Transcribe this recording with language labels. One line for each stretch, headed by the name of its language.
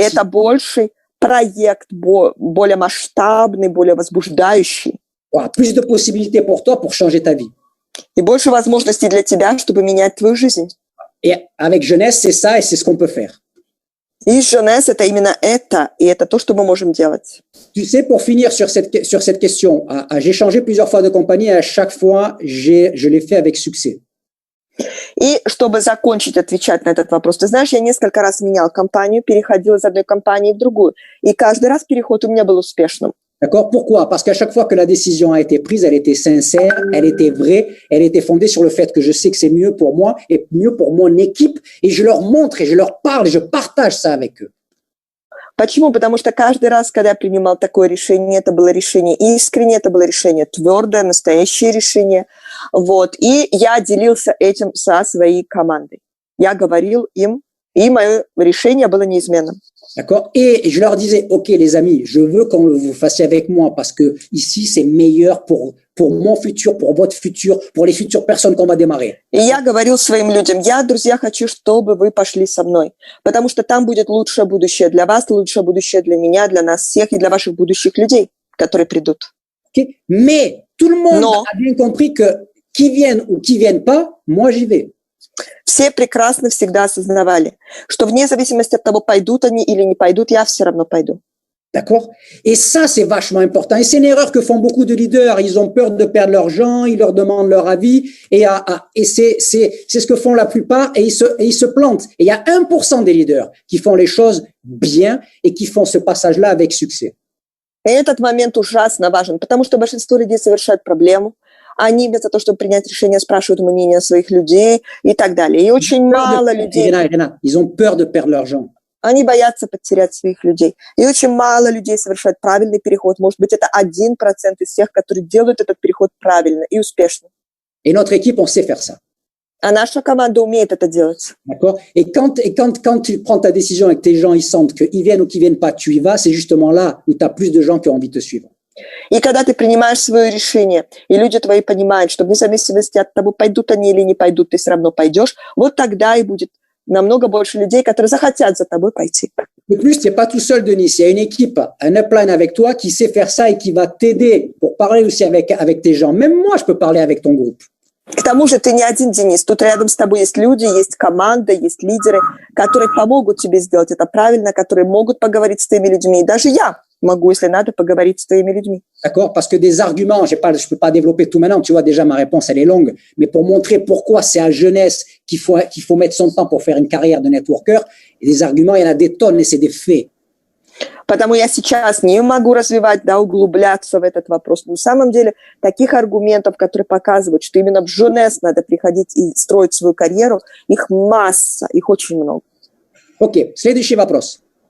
Russian: Это больший проект, более масштабный, более возбуждающий.
French: Plus de possibilités pour toi pour changer ta vie.
Russian: И больше возможностей для тебя, чтобы менять твою жизнь.
French: Et avec Jeunesse, c'est ça et c'est ce qu'on peut faire.
Russian: И Jeunesse, это именно это, и это то, что мы можем делать.
French: Tu sais, pour finir sur cette question, j'ai changé plusieurs fois de compagnie et à chaque fois, je l'ai fait avec succès.
Russian: И чтобы закончить отвечать на этот вопрос, ты знаешь, я несколько раз менял компанию, переходил из одной компании в другую, и каждый раз переход у меня был успешным.
French: D'accord? Pourquoi? Parce qu'à chaque fois que la décision a été prise, elle était sincère, elle était vraie, elle était fondée sur le fait que je sais que c'est mieux pour moi et mieux pour mon équipe, et je leur montre et je leur parle et je partage ça avec eux.
Russian: Почему? Потому что каждый раз, когда я принимал такое решение, это было решение искреннее, это было решение твердое, настоящее решение. Вот. И я делился этим со своей командой. Я говорил им, и мое решение было неизменным.
French: D'accord? Et je leur disais, OK, les amis, je veux qu'on vous fassiez avec moi parce que ici, c'est meilleur pour mon futur, pour votre futur, pour les futures personnes qu'on va démarrer.
Russian: И я говорил своим людям, я, друзья, хочу, чтобы вы пошли со мной, потому что там будет лучшее будущее для вас, лучшее будущее для меня, для нас всех и для ваших будущих людей, которые придут.
English: Okay?
French: Mais tout le monde a bien compris que qui viennent ou qui viennent pas, moi, j'y vais.
Russian: Все прекрасно всегда осознавали, что вне зависимости от того, пойдут они или не пойдут, я все равно пойду.
French: D'accord? Et ça, c'est vachement important. Et c'est une erreur que font beaucoup de leaders. Ils ont peur de perdre leurs gens, ils leur demandent leur avis, et c'est ce que font la plupart, et ils se plantent. Et il y a 1% des leaders qui font les choses bien et qui font ce passage-là avec succès.
Russian: И этот момент ужасно важен, потому что большинство людей совершают проблему. Они вместо того, чтобы принять решение, спрашивают мнение своих людей и так далее. И очень мало людей...
French: Ils ont peur de perdre leurs gens.
Russian: Они боятся потерять своих людей. И очень мало людей совершают правильный переход. Может быть, это 1% из тех, которые делают этот переход правильно и успешно.
French: Et notre équipe, on sait faire ça.
Russian: А наша команда умеет это делать.
French: D'accord? Et quand tu prends ta décision et que tes gens, ils sentent qu'ils viennent ou qu'ils viennent pas, tu y vas, c'est justement là où tu as plus de gens qui ont envie de te suivre.
Russian: И когда ты принимаешь свое решение, и люди твои понимают, что вне зависимости от того, пойдут они или не пойдут, ты все равно пойдешь, вот тогда и будет намного больше людей, которые захотят за тобой пойти.
French: De plus, tu n'es pas tout seul, Denis. Il y a une équipe, un upline avec toi qui sait faire ça et qui va t'aider pour parler aussi avec tes gens. Même moi, je peux parler avec ton groupe.
Russian: К тому же ты не один, Денис. Тут рядом с тобой есть люди, есть команда, есть лидеры, которые помогут тебе сделать это правильно, которые могут поговорить с твоими людьми. И даже я могу, если надо, поговорить с твоими людьми.
French: D'accord? Parce que des arguments, je peux pas développer tout maintenant. Tu vois, déjà, ma réponse, elle est longue. Mais pour montrer pourquoi c'est à jeunesse qu'il faut mettre son temps pour faire une carrière de networker, et des arguments, il y en a des tonnes et c'est des faits.
Russian: Потому я сейчас не могу развивать, да, углубляться в этот вопрос. Но на самом деле таких аргументов, которые показывают, что именно в Жунес надо приходить и строить свою карьеру, их масса, их очень много. Окей, следующий вопрос.